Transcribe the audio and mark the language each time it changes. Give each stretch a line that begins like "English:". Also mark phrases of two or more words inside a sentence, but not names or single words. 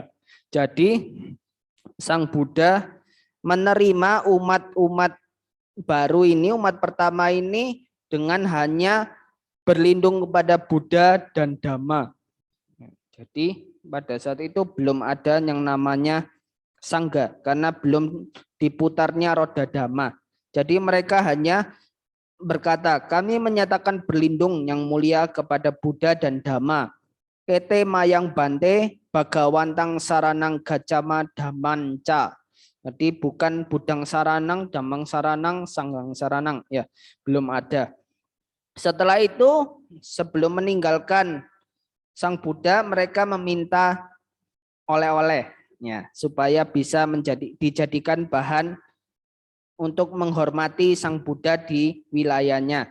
Indonesian: Jadi Sang Buddha menerima umat-umat baru ini, umat pertama ini dengan hanya berlindung kepada Buddha dan Dhamma. Jadi pada saat itu belum ada yang namanya Sangga karena belum diputarnya roda Dhamma. Jadi mereka hanya berkata, kami menyatakan berlindung yang mulia kepada Buddha dan Dhamma.
Pali: Ete mayang bante bagawantang saranang gacama dhamanca.
Indonesian: Jadi bukan
Pali: budang saranang, damang saranang, sanggang saranang. Ya, belum ada.
Indonesian: Setelah itu, sebelum meninggalkan Sang Buddha, mereka meminta oleh-oleh, ya, supaya bisa dijadikan bahan untuk menghormati Sang Buddha di wilayahnya.